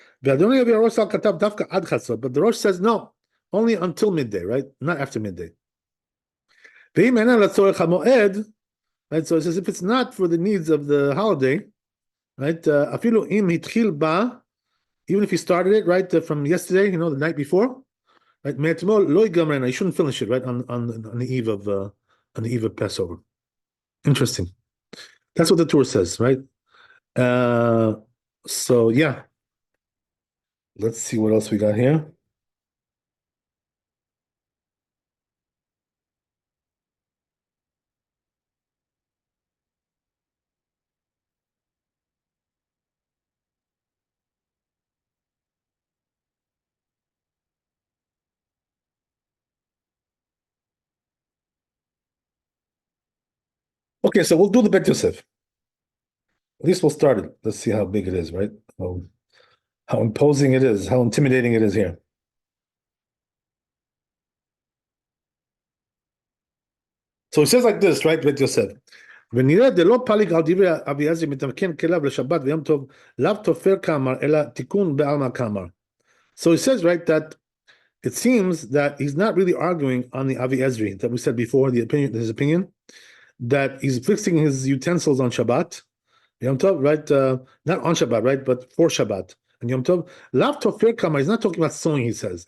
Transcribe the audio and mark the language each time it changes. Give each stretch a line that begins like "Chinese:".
English: But the Rosh says no, only until midday, right? Not after midday.
Hebrew: ואם אינה לצורך המועד,
English: right? So it says if it's not for the needs of the holiday, right?
Hebrew: אפילו אם התחיל בה,
English: even if he started it, right, from yesterday, the night before, right?
Hebrew: מאתמול לא ייגמר,
English: you shouldn't finish it, right, on the eve of Passover. Interesting. That's what the Torah says, right? So yeah. Let's see what else we got here. Okay, so we'll do the Bet Yosef. At least we'll start it. Let's see how big it is, right? How imposing it is, how intimidating it is here. So it says like this, right? Bet Yosef.
Hebrew: ונראה דלא פליג על דברי אביעזר מתמכן כליו לשבת ויום טוב, לאו תופר כאמר, אלא תיקון בעלמא כאמר.
English: So he says, right, that it seems that he's not really arguing on the Avi Ezri that we said before, his opinion, that he's fixing his utensils on Shabbat, Yom Tov, right? Not on Shabbat, right? But for Shabbat and Yom Tov.
Hebrew: Lav tofer kama,
English: he's not talking about sewing, he says.